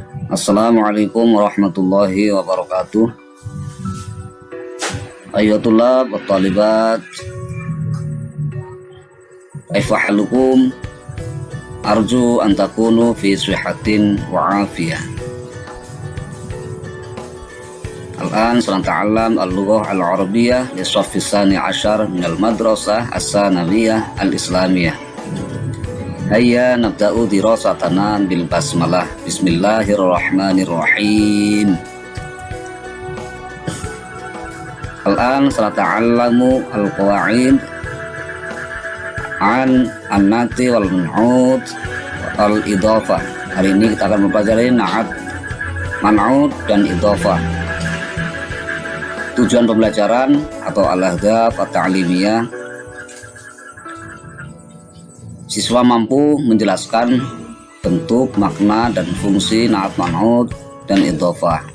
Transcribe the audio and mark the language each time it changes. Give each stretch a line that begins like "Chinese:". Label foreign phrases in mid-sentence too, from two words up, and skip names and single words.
Arabic: السلام عليكم ورحمة الله وبركاته. أيها الطلاب والطالبات، كيف حالكم? أرجو أن تكونوا في صحة وعافية. الآن سنتعلم اللغة العربية للصف الثاني عشر من المدرسة الثانوية الإسلامية. هيا نبدأ دراستنا بالبسملة. بسم الله الرحمن الرحيم. الآن سنتعلم القواعد عن النعت والمنعوت والإضافة.
Indonesian: Hari ini kita akan mempelajari na'at, man'ut dan idhafah. Tujuan pembelajaran atau
Arabic: الأهداف التعليمية,
Indonesian: siswa mampu menjelaskan bentuk, makna, dan fungsi na'at, man'ut, dan idhofah.